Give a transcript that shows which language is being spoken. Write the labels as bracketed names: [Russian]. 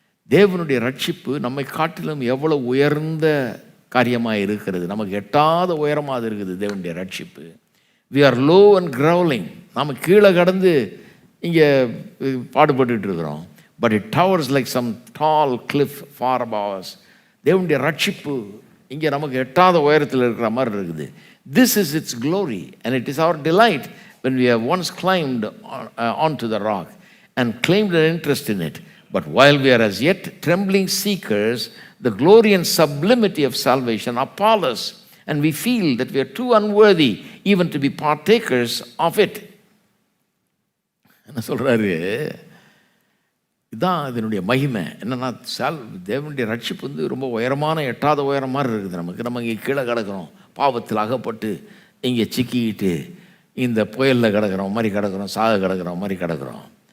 [Tamil] தேவனுடைய ரட்சிப்பு நம்மை காட்டிலும் எவ்வளோ உயர்ந்த காரியமாக இருக்கிறது, நமக்கு எட்டாத உயரமாக இருக்குது தேவனுடைய ரட்சிப்பு. [English] we are low and crawling, [Tamil] நம்ம கீழே கடந்து இங்கே பாடுபட்டு இருக்கிறோம். [English] But it towers like some tall cliff far above us. [Tamil] தேவனுடைய ரட்சிப்பு இங்கே நமக்கு எட்டாத உயரத்தில் இருக்கிற மாதிரி இருக்குது. [English] This is its glory and it is our delight when we have once climbed onto the rock and claimed an interest in it. But while we are as yet trembling seekers, the glory and sublimity of salvation appall us, and we feel that we are too unworthy even to be partakers of it. [Tamil] என்ன சொல்கிறாரு, இதுதான் இதனுடைய மகிமை. என்னென்னா, தேவனுடைய ரட்சிப்பு வந்து ரொம்ப உயரமான எட்டாத உயரம் மாதிரி இருக்குது. நம்ம இங்கே கீழே கிடக்கிறோம், பாவத்தில் அகப்பட்டு இங்கே சிக்கிக்கிட்டு இந்த புயலில் கிடக்கிறோம் மாதிரி கிடக்கிறோம், சாக கிடக்கிற மாதிரி கிடக்கிறோம்.